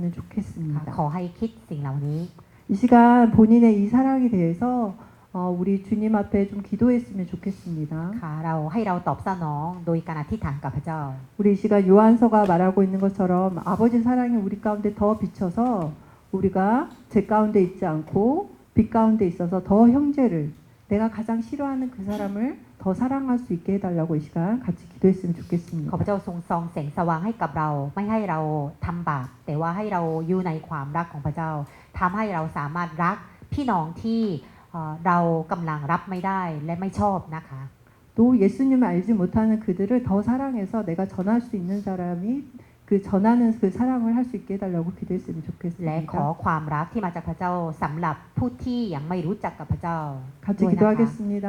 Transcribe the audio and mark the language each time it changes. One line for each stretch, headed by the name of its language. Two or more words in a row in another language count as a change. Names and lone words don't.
Thai: ค่ะ
Korean: 좋겠습니다.
Thai: ขอให้คิดสิ่งเหล่านี้
Korean: 이 시간 본인의 이 사랑에 대해서 우리 주님 앞에 좀 기도했으면 좋겠습니다.
Thai: ค่ะให้เราตอบสนองโดยการอธิษฐานกับพระเจ้า
Korean: 우리 이 시간 요한서가 말하고 있는 것처럼 아버지 사랑이 우리 가운데 더 비쳐서 우리가 제 가운데 있지 않고 빛 가운데 있어서 더 형제를 내가 가장 싫어하는 그 사람을 더 사랑할 수 있게 해달라고 이 시간 같이 기도했으면
Thai: ขอ
Korean: 좋겠습니다.
Thai: พระเจ้าทรงส่องแสงสว่างให้กับเรา ไม่ให้เราทำบาปแต่ว่าให้เราอยู่ในความรักของพระเจ้าทำให้เราสามารถรักพี่น้องที่เรากำลังรับไม่ได้และไม่ชอบนะคะ
Korean: 또 예수님을 알지 못하는 그들을 더 사랑해서 내가 전할 수 있는 사람이 그 전하는 그 사랑을 할 수 있게 해달라고 기도했으면
Thai: และขอ
Korean: 좋겠습니다.
Thai: ความรักที่มาจากพระเจ้าสำหรับผู้ที่ยังไม่รู้จักกับพระเจ้า
Korean: 같이
Thai: ด้วยนะคะ
Korean: 기도하겠습니다.